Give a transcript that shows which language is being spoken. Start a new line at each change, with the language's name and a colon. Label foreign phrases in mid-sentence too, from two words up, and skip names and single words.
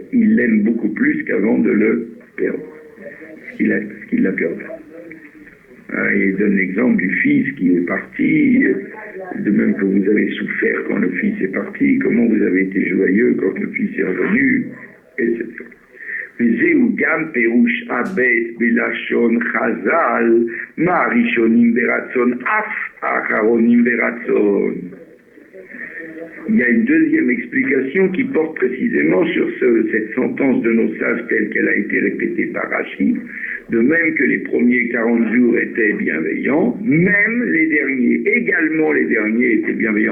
French: Il l'aime beaucoup plus qu'avant de le perdre. Ce qu'il l'a perdu. Il donne l'exemple du fils qui est parti, de même que vous avez souffert quand le fils est parti, comment vous avez été joyeux quand le fils est revenu, etc.
Hebrew: וזהו גם פירוש הבית בלשון חז"ל, מה הראשונים ברצון אף האחרונים ברצון.
French: Il y a une deuxième explication qui porte précisément sur cette sentence de nos sages telle qu'elle a été répétée par Rashi. De même que les premiers 40 jours étaient bienveillants, même les derniers, également les derniers étaient bienveillants.